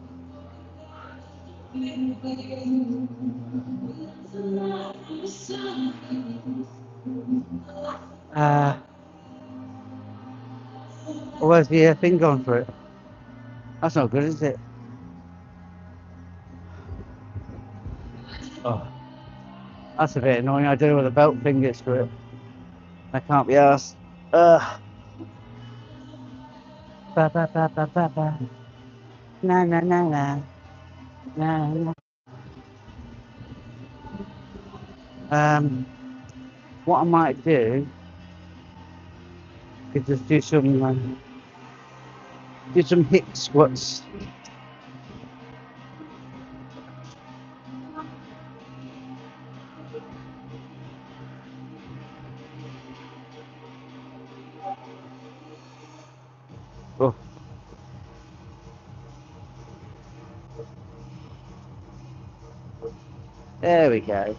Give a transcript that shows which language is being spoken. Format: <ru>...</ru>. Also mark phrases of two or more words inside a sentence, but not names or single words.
<en>Where's the thing going for it? That's not good, is it? Oh, that's a bit annoying. I don't know where the belt thing is for it. I can't be asked. Ba, ba, ba, ba, ba, ba. Na na na na na na. What I might do is just do some hip squats. Oh, there we go.</en>